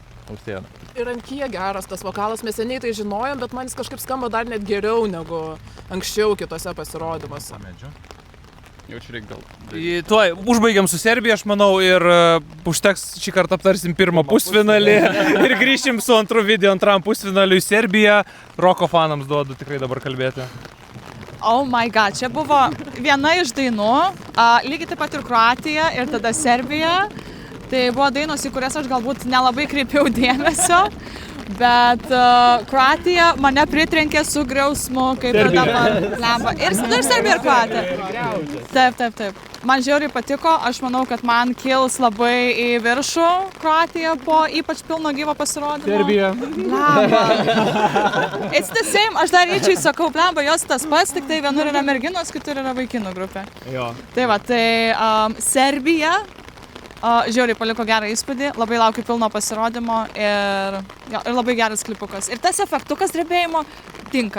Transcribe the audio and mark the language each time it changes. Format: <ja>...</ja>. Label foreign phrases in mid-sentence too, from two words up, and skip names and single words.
<lt>Ir ant kiek geras tas vokalas, mes seniai tai žinojom, bet man jis kažkaip skamba dar net geriau negu anksčiau kitose pasirodymuose. Jaučiu reik gal. Tuoj, užbaigiam su Serbija, aš manau, ir užteks šį kartą aptarsim pirmą pusfinalį ir grįšim su antru video antram pusfinaliui Serbiją. Roko fanams duodu tikrai dabar kalbėti.</lt> <en>Oh my god,</en> <lt>čia buvo viena iš dainų, lygiai taip pat ir Kroatija ir tada Serbija. Tai buvo dainos, į kurias aš galbūt nelabai kreipiau dėmesio, bet Kroatija mane pritrenkė su griausmu, kaip ir dabar lemba. Ir Serbija ir Kroatija. Taip. Man žiauriai patiko, aš manau, kad man kils labai į viršų Kroatija po ypač pilno gyvo pasirodymo. Serbija. Blemba.</lt> <en>It's the same,</en> <lt>aš dar ryčiai sakau, blemba, jos tas pats, tik tai vienur yra merginos, kitur yra vaikinų grupė. Jo. Tai Serbija. Žiauriai paliko gerą įspūdį, labai laukiu pilno pasirodymo ir labai geras klipukas. Ir tas efektukas drebėjimo tinka.</lt>